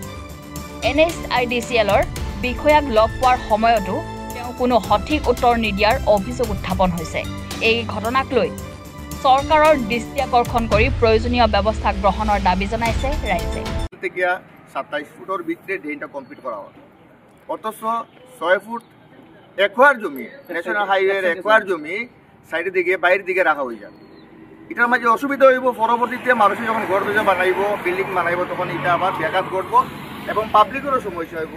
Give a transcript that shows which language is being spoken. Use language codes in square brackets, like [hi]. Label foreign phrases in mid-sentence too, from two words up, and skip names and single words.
[as] NHIDCLৰ বিষয়াক লগ পোৱাৰ সময়তো তেওঁ কোনো সঠিক উত্তৰ নিদিয়াৰ অভিযোগ উত্থাপন হৈছে। এই ঘটনাক লৈ চৰকাৰৰ দৃষ্টি আকৰ্ষণ কৰি প্ৰয়োজনীয় ব্যৱস্থা গ্ৰহণৰ দাবী জনাইছে ৰাইজে। [bn] ২৭ ফুটৰ ভিতরে ড্রেনটা কমপ্লিট করা হয়, অথচ ৬ ফুট একোয়ার জমি ন্যাশনাল হাইওয়ের একোয়ার জমি সাইডের দিকে বাইরের দিকে রাখা হয়ে যায়। এটার মাঝে অসুবিধা হইব, পরবর্তীতে মানুষের যখন ঘর দুজা বানাইব বিল্ডিং বানাইব তখন এটা আবার ব্যাঘাত ঘটব এবং পাবলিকেরও সমস্যা হইব।